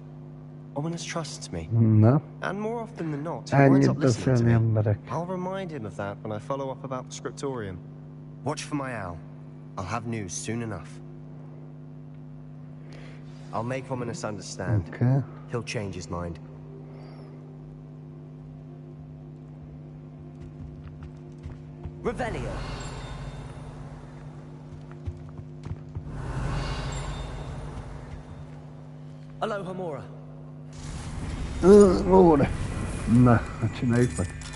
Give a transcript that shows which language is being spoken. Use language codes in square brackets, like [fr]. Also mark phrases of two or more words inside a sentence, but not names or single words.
[en] Ominous trusts me. No. And more often than not, he winds up listening to me. I'll remind him of that when I follow up about the scriptorium. Watch for my owl. I'll have news soon enough. I'll make Ominous understand. Okay. He'll change his mind. Revelio. Aloha Mora. Ora. [hu] Na, csináljuk meg.